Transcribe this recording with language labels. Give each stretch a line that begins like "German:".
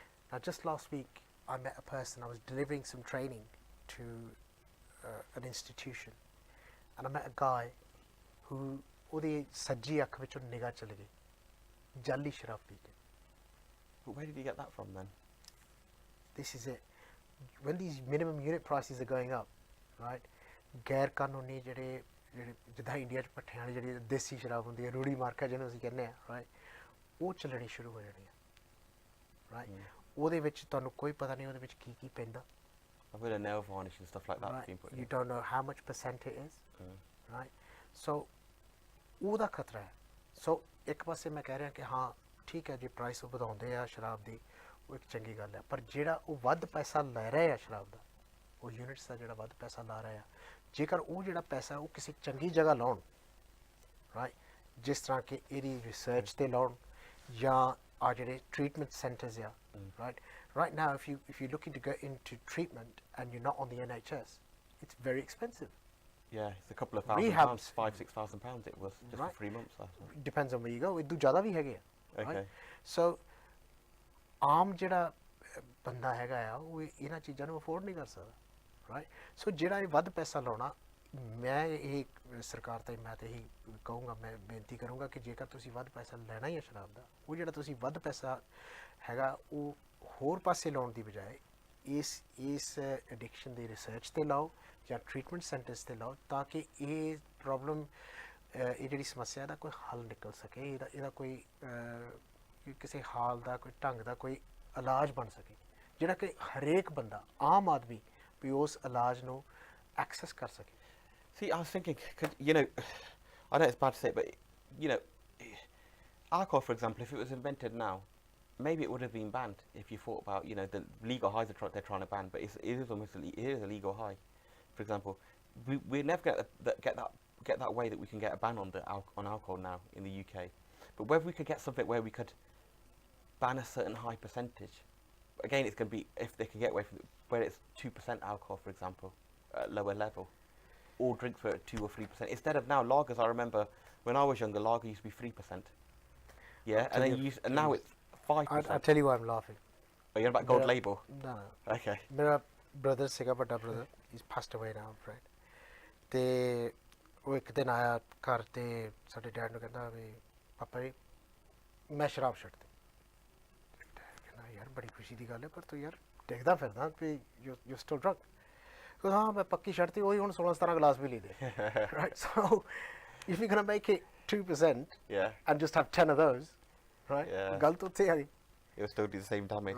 English: Now, just last week, I met a person. I was delivering some training to an institution, and I met a guy who
Punjabi: ਉਹਦੀ ਸੱਜੀ ਅੱਖ ਵਿੱਚੋਂ ਨਿਗਾਹ ਚਲੀ ਗਈ ਜਾਲੀ ਸ਼ਰਾਬ ਪੀ ਕੇ.
English: But where did you get that from then? This is it. When these minimum unit prices are going up, right,
Punjabi: ਗੈਰ ਕਾਨੂੰਨੀ ਜਿਹੜੇ ਜਿੱਦਾਂ ਇੰਡੀਆ 'ਚ ਭੱਠਿਆਂ ਵਾਲੀ ਜਿਹੜੀ ਦੇਸੀ ਸ਼ਰਾਬ ਹੁੰਦੀ ਹੈ, ਰੂੜੀ ਮਾਰਕਾ ਜਿਹਨੂੰ ਅਸੀਂ ਕਹਿੰਦੇ ਹਾਂ, ਰਾਈਟ, ਉਹ ਚੱਲਣੀ ਸ਼ੁਰੂ ਹੋ ਜਾਣੀ ਹੈ, ਰਾਈਟ. ਉਹਦੇ ਵਿੱਚ ਤੁਹਾਨੂੰ ਕੋਈ ਪਤਾ ਨਹੀਂ ਉਹਦੇ ਵਿੱਚ ਕੀ ਕੀ ਪੈਂਦਾ.
English: I've heard of nail varnish and stuff like that right. being put in. You don't know how much percent it is, right?
Punjabi: So ਉਹਦਾ ਖਤਰਾ ਹੈ. ਸੋ ਇੱਕ ਪਾਸੇ ਮੈਂ ਕਹਿ ਰਿਹਾ ਕਿ ਹਾਂ ਠੀਕ ਹੈ ਜੀ, ਪ੍ਰਾਈਸ ਵਧਾਉਂਦੇ ਆ ਸ਼ਰਾਬ ਦੀ, ਉਹ ਇੱਕ ਚੰਗੀ ਗੱਲ ਹੈ, ਪਰ ਜਿਹੜਾ ਉਹ ਵੱਧ ਪੈਸਾ ਲੈ ਰਿਹਾ ਆ ਸ਼ਰਾਬ ਦਾ, ਉਹ ਯੂਨਿਟਸ ਦਾ ਜਿਹੜਾ ਵੱਧ ਪੈਸਾ ਲਾ ਰਿਹਾ ਆ, ਜੇਕਰ ਉਹ ਜਿਹੜਾ ਪੈਸਾ ਉਹ ਕਿਸੇ ਚੰਗੀ ਜਗ੍ਹਾ ਲਾਉਣ, ਰਾਈਟ, ਜਿਸ ਤਰ੍ਹਾਂ ਕਿ ਇਹਦੀ ਰਿਸਰਚ ਤੇ ਲਾਉਣ, ਜਾਂ ਆ ਜਿਹੜੇ ਟ੍ਰੀਟਮੈਂਟ ਸੈਂਟਰਸ ਆ,
English: right now if you're looking to go into treatment and you're not on the NHS, it's very expensive. Yeah, it's a couple of thousand Rehabs. pounds, £5,000-6,000 it was just for 3 months. Depends on where you go.
Punjabi: ਇਦੋਂ ਜ਼ਿਆਦਾ ਵੀ ਹੈਗੇ ਆ,
English: Okay. right?
Punjabi: So ਆਮ ਜਿਹੜਾ ਬੰਦਾ ਹੈਗਾ ਆ ਉਹ ਇਹਨਾਂ ਚੀਜ਼ਾਂ ਨੂੰ ਅਫੋਰਡ ਨਹੀਂ ਕਰ ਸਕਦਾ, ਰਾਈਟ. ਸੋ ਜਿਹੜਾ ਇਹ ਵੱਧ ਪੈਸਾ ਲਾਉਣਾ, ਮੈਂ ਇਹ ਸਰਕਾਰ ਤੇ ਮੈਂ ਤੇ ਇਹੀ ਕਹੂੰਗਾ, ਮੈਂ ਬੇਨਤੀ ਕਰੂੰਗਾ ਕਿ ਜੇਕਰ ਤੁਸੀਂ ਵੱਧ ਪੈਸਾ ਲੈਣਾ ਹੀ ਹੈ ਸ਼ਰਾਬ ਦਾ, ਉਹ ਜਿਹੜਾ ਤੁਸੀਂ ਵੱਧ ਪੈਸਾ ਹੈਗਾ ਉਹ ਹੋਰ ਪਾਸੇ ਲਾਉਣ ਦੀ ਬਜਾਏ ਇਸ ਐਡਿਕਸ਼ਨ ਦੀ ਰਿਸਰਚ ਤੇ ਲਾਓ ਜਾਂ ਟ੍ਰੀਟਮੈਂਟ ਸੈਂਟਰਸ ਤੇ ਲਾਓ, ਤਾਂ ਕਿ ਇਹ ਪ੍ਰੋਬਲਮ, ਇਹ ਜਿਹੜੀ ਸਮੱਸਿਆ ਦਾ ਕੋਈ ਹੱਲ ਨਿਕਲ ਸਕੇ, ਇਹਦਾ ਕੋਈ ਕਿਸੇ ਹਾਲ ਦਾ, ਕੋਈ ਢੰਗ ਦਾ ਕੋਈ ਇਲਾਜ ਬਣ ਸਕੇ, ਜਿਹੜਾ ਕਿ ਹਰੇਕ ਬੰਦਾ, ਆਮ ਆਦਮੀ ਵੀ ਉਸ ਇਲਾਜ ਨੂੰ ਐਕਸੈਸ ਕਰ ਸਕੇ.
English: See, I was thinking, you know, I know it's bad to say, but, you know, alcohol, for example, if it was invented now, maybe it would have been banned if you thought about, you know, the legal highs they're trying to ban, but it is almost it is a legal high. For example, we never get that way that we can get a ban on on alcohol now in the UK. But whether we could get something where we could ban a certain high percentage, again, it's going to be if they can get away from where it's 2% alcohol, for example, at lower level. All drinks were at 2 or 3%. Instead of now, lagers, I remember when I was younger, lager used to be 3%. Yeah, and now it's 5%. I'll tell you why I'm laughing. Are you on about gold label? No. Okay.
Punjabi: ਮੇਰਾ brother ਸੀਗਾ, ਵੱਡਾ brother,
English: he's passed away now, right?
Punjabi: ਤੇ ਉਹ ਇੱਕ ਦਿਨ ਆਇਆ ਘਰ ਤੇ ਸਾਡੇ ਡੈਡ ਨੂੰ ਕਹਿੰਦਾ ਵੀ ਪਾਪਾ ਜੀ ਮੈਂ ਸ਼ਰਾਬ ਛੱਡਤੀ. ਕਹਿੰਦਾ ਯਾਰ ਬੜੀ ਖੁਸ਼ੀ ਦੀ ਗੱਲ ਹੈ, ਪਰ ਤੂੰ ਯਾਰ ਦੇਖਦਾ ਫਿਰਦਾ ਵੀ
English: You still drunk.
Punjabi: ਕਹਿੰਦਾ ਹਾਂ ਮੈਂ ਪੱਕੀ ਛੱਡਤੀ, ਉਹੀ ਹੁਣ 16-17 ਗਲਾਸ ਵੀ ਲਈ ਦੇ.
English: Right, so if you're gonna make it 2% and just have 10 of those, right,
Punjabi: ਗੱਲ ਤਾਂ ਉੱਥੇ ਆ ਗਈ.
English: It will still do the same damage.